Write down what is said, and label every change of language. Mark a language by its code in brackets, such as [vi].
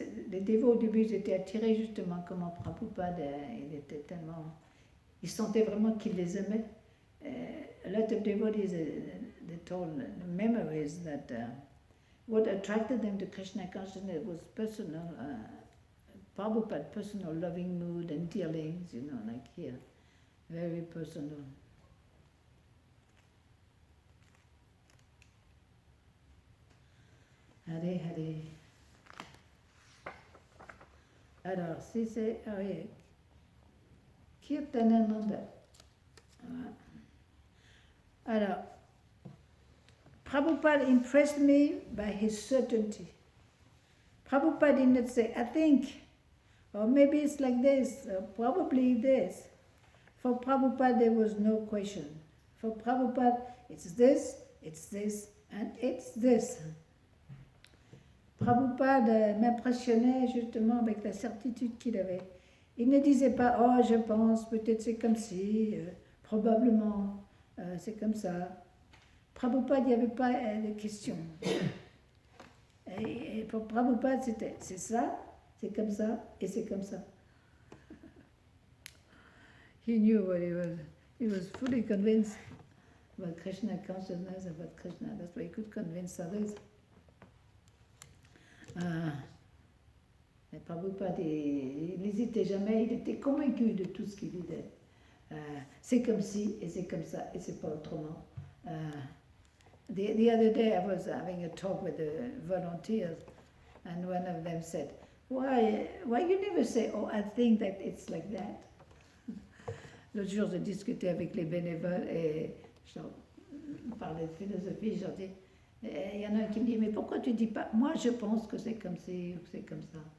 [fr] Les dévots au début étaient attirés justement comment Prabhupada, il était tellement Ils sentaient vraiment qu'il les aimait. [en] A lot of devotees, they told memories that what attracted them to Krishna consciousness was personal, Prabhupada, personal loving mood and dealings, like here, very personal. [sa] Hare Hare. [fr] Alors, si c'est Kirtanananda. Alors, [en] Prabhupada impressed me by his certainty. Prabhupada did not say, I think, or maybe it's like this, or probably this. For Prabhupada, there was no question. For Prabhupada, it's this, and it's this. [fr] Prabhupada m'impressionnait justement avec la certitude qu'il avait. Il ne disait pas, oh, je pense, peut-être c'est comme si, probablement, c'est comme ça. Prabhupada, il n'y avait pas de question. Et pour Prabhupada, c'était, c'est ça, c'est comme ça, et c'est comme ça. [en] He knew what he was. He was fully convinced about Krishna consciousness, about Krishna. That's why he could convince others. [fr] Mais Prabhupada, il n'hésitait jamais, il était convaincu de tout ce qu'il disait. C'est comme ci, et c'est comme ça, et c'est pas autrement. [en] The other day I was having a talk with the volunteers, and one of them said, why you never say, oh, I think that it's like that? [fr] L'autre jour, je discutais avec les bénévoles et je parlais de philosophie, je leur dis, il y en a un qui me dit, mais pourquoi tu dis pas, moi je pense que c'est comme ci ou que c'est comme ça.